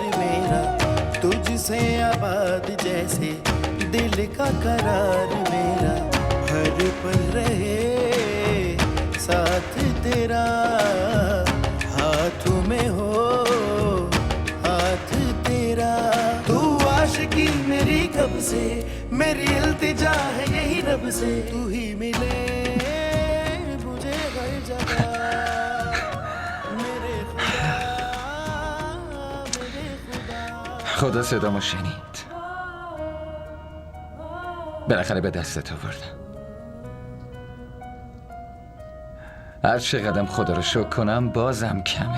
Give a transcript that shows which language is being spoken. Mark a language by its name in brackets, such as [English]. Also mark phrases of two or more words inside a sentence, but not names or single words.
[Hindi] मेरा, तुझसे आबाद जैसे दिल का करार मेरा, हर पल रहे साथ तेरा, हाथों में हो हाथ तेरा। तू आशिकी मेरी कब से, मेरी इल्तिजा है यही रब से, तू ही मिले मुझे हर जगह। [Persian] خدا صدامو شنید. بالاخره به دستت آوردم. هر چقدرم خدا رو شکر کنم بازم کمه.